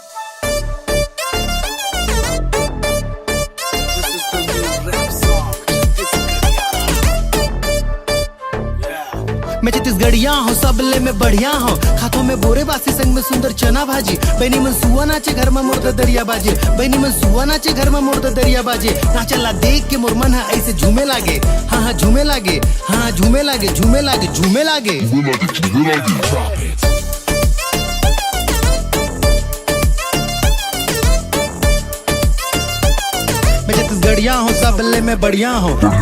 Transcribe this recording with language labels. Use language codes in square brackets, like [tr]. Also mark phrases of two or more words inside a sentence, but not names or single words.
[en] This is the new rap song. [hne] मैं छत्तीसगढ़िया हूँ सबले में बढ़िया हूँ खातों में बोरे बासी संग में सुंदर चना भाजी बहनी मन सुआ नाचे घर में मुर्दा दरिया बाजे बहनी मन सुआ नाचे घर में मुर्दा दरिया बाजे नाचला देख के मोर मन है ऐसे झूमे लागे हाँ हाँ झूमे लागे हाँ झूमे लागे झूमे लागे झूमे लागे मैं छत्तीसगढ़िया हूँ सबले में बढ़िया हूँ